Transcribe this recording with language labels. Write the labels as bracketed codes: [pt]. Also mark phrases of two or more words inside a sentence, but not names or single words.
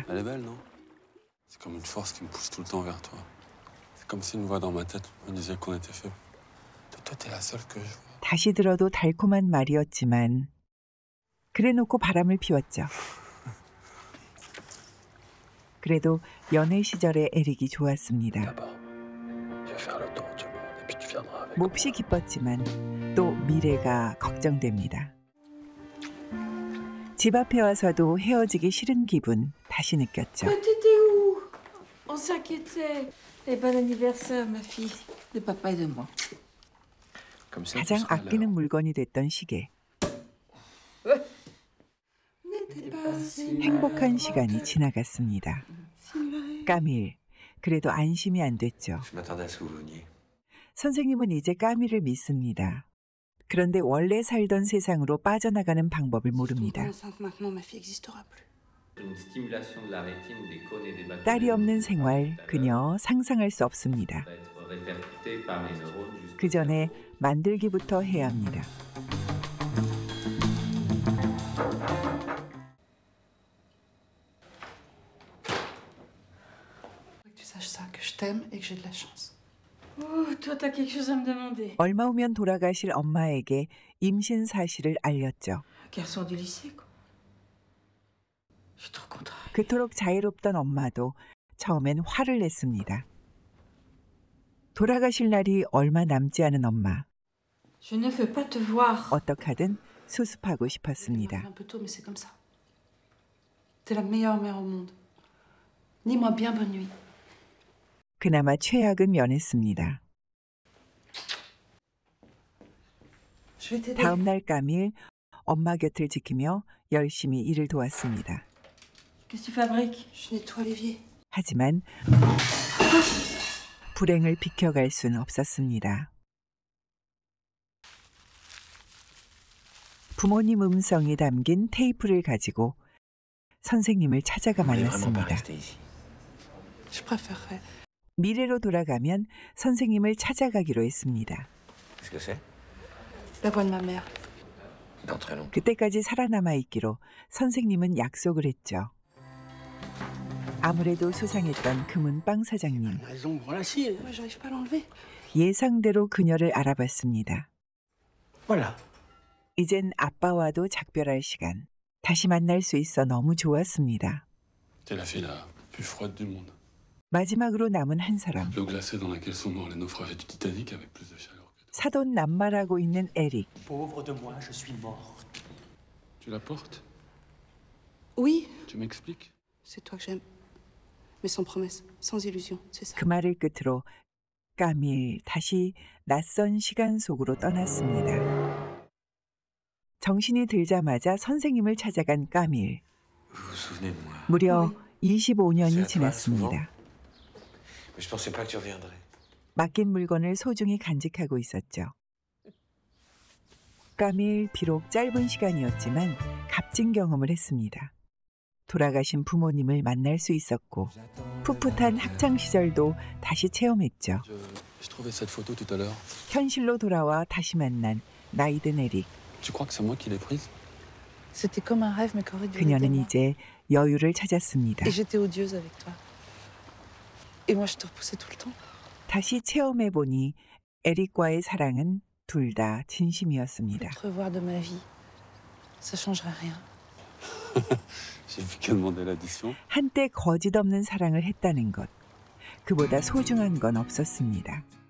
[fr] Elle est belle, non? C'est comme une force qui me pousse tout le temps vers toi. C'est comme si une voix dans ma tête me disait qu'on était fait. Toi, t'es la seule que je vois. [ko] 다시 들어도 달콤한 말이었지만 그래놓고 바람을 피웠죠. 그래도 연애 시절의 에릭이 좋았습니다. [fr] D'abord, je vais faire le tour du monde et puis tu viendras avec. [ko] 몹시 기뻤지만 또 미래가 걱정됩니다. 집 앞에 와서도 헤어지기 싫은 기분 다시 느꼈죠. [fr] T'étais où? On s'inquiétait. Et bon anniversaire, ma fille. De papa et de moi. Comme ça, tu [ko] 가장 [fr] seras là. [ko] 아끼는 물건이 됐던 시계. 행복한 시간이 지나갔습니다. 까밀, 그래도 안심이 안 됐죠. [fr] Je m'attendais à ce que vous veniez. [ko] 선생님은 이제 까밀을 믿습니다. 그런데 원래 살던 세상으로 빠져나가는 방법을 모릅니다. [fr] Enceinte maintenant, ma fille n'existera plus. Une stimulation de la rétine des cônes et des [ko] 딸이 없는 생활, 그녀 상상할 수 없습니다. [fr] va être répercuté par les neurones jusqu'au [ko] 그 전에 만들기부터 해야 합니다. [fr] Que tu saches ça, que je t'aime et que j'ai de la chance. Oh, toi, t'as quelque chose à me demander. [ko] 얼마 후면 돌아가실 엄마에게 임신 사실을 알렸죠. [fr] Garçon du lycée, quoi. Je suis trop contente. [ko] 그토록 자유롭던 엄마도 처음엔 화를 냈습니다. 돌아가실 날이 얼마 남지 않은 엄마. [fr] Je ne veux pas te voir. [ko] 어떡하든 수습하고 싶었습니다. [fr] Un peu tôt, mais c'est comme ça. T'es la meilleure mère au monde. Dis-moi bien bonne nuit. [ko] 그나마 최악은 면했습니다. [fr] Je vais t'aider. [ko] 다음 날 까밀 엄마 곁을 지키며 열심히 일을 도왔습니다. [fr] Qu'est-ce que tu fabriques? Je nettoie l'évier. [ko] 하지만 불행을 비켜갈 수는 없었습니다. 부모님 음성이 담긴 테이프를 가지고 선생님을 찾아가 만났습니다. [fr] Je préférerais. [ko] 미래로 돌아가면 선생님을 찾아가기로 했습니다. [fr] Qu'est-ce que c'est? La voix de ma mère. Dans très longtemps. [ko] 그때까지 살아남아 있기로 선생님은 약속을 했죠. 아무래도 수상했던 금은 빵 사장님. [fr] Moi, j'arrive pas à l'enlever. [ko] 예상대로 그녀를 알아봤습니다. [fr] Voilà. [ko] 이젠 아빠와도 작별할 시간. 다시 만날 수 있어 너무 좋았습니다. [fr] T'es la fille la plus froide du monde. [ko] 마지막으로 남은 한 사람. [fr] L'eau glacée dans laquelle sont morts les naufragés du Titanic avec plus de chaleur que toi. [ko] 사돈 낱말하고 있는 에릭. [fr] Pauvre de moi, je suis mort. Tu la portes? Oui, Tu m'expliques? c'est toi que j'aime. Mais sans promesse, sans illusion, c'est ça. [ko] 그 말을 끝으로 까밀 다시 낯선 시간 속으로 떠났습니다. 정신이 들자마자 선생님을 찾아간 까밀. [fr] Vous vous souvenez de moi? [ko] 무려 [fr] C'est [ko] 25년이 [fr] à toi, [ko] 지났습니다. [fr] Mais je pensais pas que tu reviendrais. [ko] 맡긴 물건을 소중히 간직하고 있었죠. 까밀 비록 짧은 시간이었지만 값진 경험을 했습니다. 돌아가신 부모님을 만날 수 있었고 풋풋한 학창 시절도 다시 체험했죠. [fr] Je trouvais cette photo tout à l'heure. [ko] 현실로 돌아와 다시 만난 나이든 에릭. [fr] Tu crois que c'est moi qui l'ai prise? C'était comme un rêve, mais qu'aurait duré des [ko] 그녀는 [fr] mois. [ko] 이제 여유를 찾았습니다. [fr] Et j'étais odieuse avec toi. Et moi, je te repoussais tout le temps. [ko] 다시 체험해보니 에릭과의 사랑은 둘 다 진심이었습니다. [fr] Te revoir de ma vie, ça changerait rien. J'ai vu qu'à demander l'addition. [ko] 한때 거짓없는 사랑을 했다는 것. 그보다 소중한 건 없었습니다.